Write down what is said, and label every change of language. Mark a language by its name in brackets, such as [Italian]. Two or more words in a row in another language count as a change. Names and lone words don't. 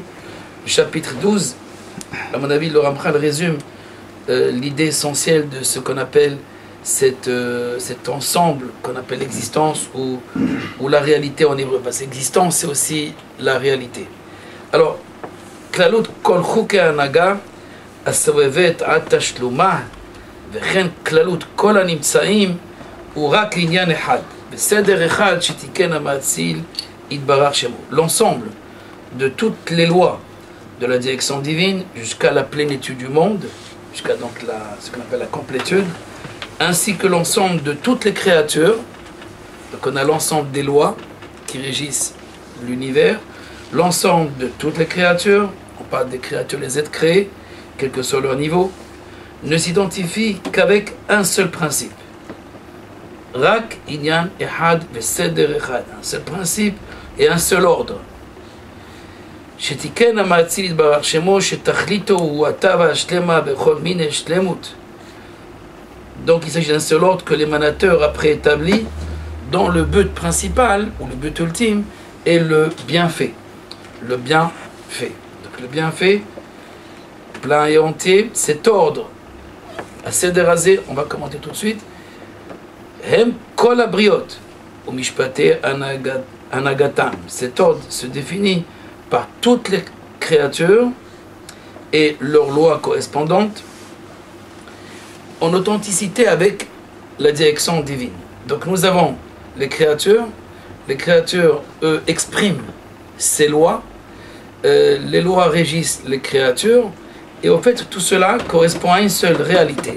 [French] Le chapitre 12, à mon avis, le Ramchal résume l'idée essentielle de ce qu'on appelle cet ensemble qu'on appelle l'existence ou la réalité en hébreu. Parce que l'existence, c'est aussi la réalité. Alors, [Hebrew] כללות כל חוקי הנהגה הסובבת עד תשלומה וכן כללות כל הנמצאים הוא רק עניין אחד בסדר אחד שתיקן המאציל יתברך שמו. [French] L'ensemble de toutes les lois de la direction divine jusqu'à la plénitude du monde, jusqu'à donc ce qu'on appelle la complétude, ainsi que l'ensemble de toutes les créatures. Donc on a l'ensemble des lois qui régissent l'univers, l'ensemble de toutes les créatures, on parle des créatures, les êtres créés, quel que soit leur niveau, ne s'identifie qu'avec un seul principe. [Hebrew] רק עניין אחד וסדר אחד, [French] un seul principe et un seul ordre. [Hebrew] שתיקן המאציל יתברך שמו שתכליתו הוא אתה והשלמה בכל מיני שלמות. [French] Donc il s'agit d'un seul ordre que l'émanateur a préétabli dont le but principal ou le but ultime est le bienfait. Le bienfait. Donc le bienfait plein et entier, cet ordre à [Hebrew] סדר הזה, [French] on va commenter tout de suite. [Hebrew] הם כל הבריות ומשפטי הנהגתם. [French] Cet ordre se définit par toutes les créatures et leurs lois correspondantes en authenticité avec la direction divine. Donc nous avons les créatures, eux expriment ces lois, les lois régissent les créatures, et en fait tout cela correspond à une seule réalité.